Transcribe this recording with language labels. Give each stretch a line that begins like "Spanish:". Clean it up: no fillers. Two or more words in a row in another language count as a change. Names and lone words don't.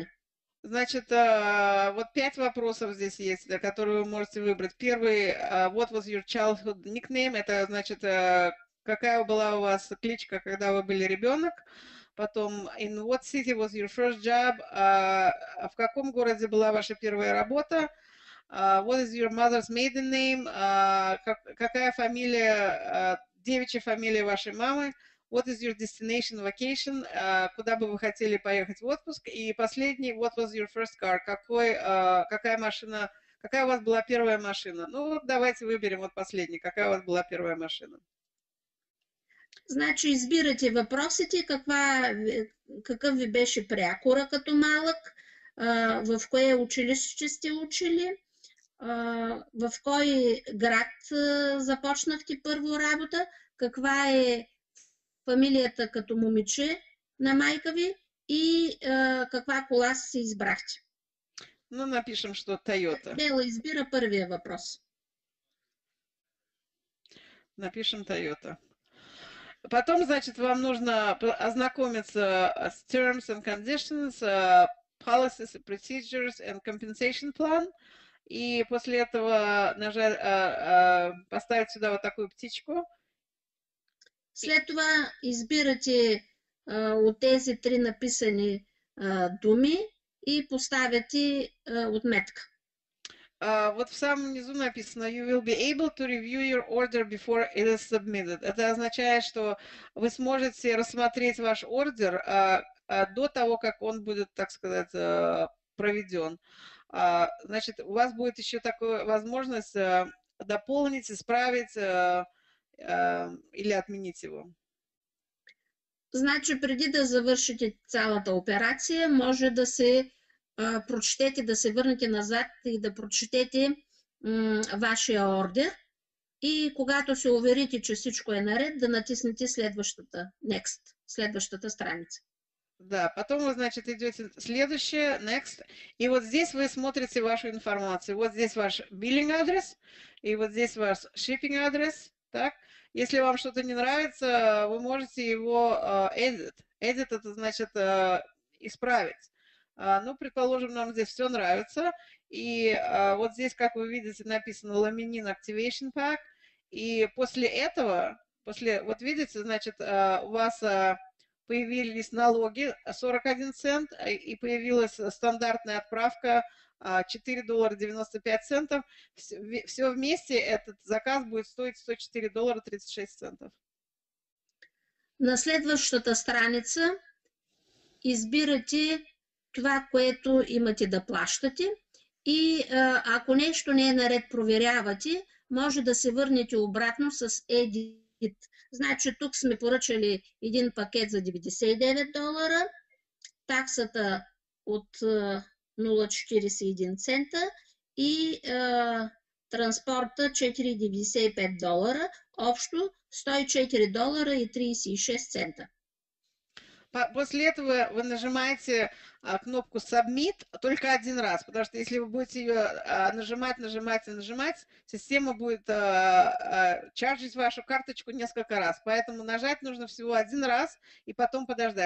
Russian: Значит, вот 5 вопросов здесь есть, которые вы можете выбрать. Первый,
English: what was your childhood nickname?
Russian: Это значит, какая была у вас кличка, когда вы были ребенок. Потом,
English: in what city was your first job?
Russian: В каком городе была ваша первая работа?
English: What is your mother's maiden name?
Russian: Какая фамилия, девичья фамилия вашей мамы?
English: What is your destination vacation?
Russian: Куда бы вы хотели поехать в отпуск? И последний, what was your first car? Какая машина, какая у вас была первая машина? Ну вот давайте выберем вот последний. Какая у вас была первая машина?
Bulgarian: Значи избирате въпросите, какъв ви беше прякора като малък, в кое училище сте учили, в кой град започнахте първо работа, каква е фамилията като момиче на майка ви и каква кола си избрахте.
Russian: Ну, напишем, что Toyota.
Bulgarian: Бела избира първия въпрос.
Russian: Напишем Toyota. Потом, значит, вам нужно ознакомиться с
English: terms and conditions, policies, procedures and compensation plan.
Russian: И после этого поставить сюда вот такую птичку.
Bulgarian: След това избирате от тези 3 написани думи и поставяте отметка.
Russian: Вот в самом низу написано
English: you will be able to review your order before it is submitted.
Russian: Это означает, что вы сможете рассмотреть ваш ордер до того, как он будет, так сказать, проведен. Значит, у вас будет еще такая возможность дополнить, исправить или отменить его.
Bulgarian: Значи, преди да завършите цялата операция, може да се прочетете, да се върнете назад и да прочетете вашия ордер и когато се уверите, че всичко е наред, да натиснете следващата Next, следващата страница.
Russian: Да, потом вы, значит, идете следующее, Next, и вот здесь вы смотрите вашу информацию. Вот здесь ваш billing адрес, и вот здесь ваш shipping адрес, так, Если вам что-то не нравится, вы можете его edit. Edit это значит исправить. Ну, предположим, нам здесь все нравится. И вот здесь, как вы видите, написано Laminin Activation Pack. И после этого, вот видите, значит, у вас появились налоги 41 цент, и появилась стандартная отправка $4.95. Все вместе этот заказ будет стоить $104.36.
Bulgarian: На следващата страница избирате това, което имате да плащате и ако нещо не е наред, проверявате, може да се върнете обратно с Edit. Значи тук сме поръчали един пакет за $99, таксата от 0,41 цента и транспорта $4,95, общо $104.36.
Russian: После этого вы нажимаете кнопку Submit только один раз, потому что если вы будете ее нажимать, система будет чарджить вашу карточку несколько раз. Поэтому нажать нужно всего один раз и потом подождать.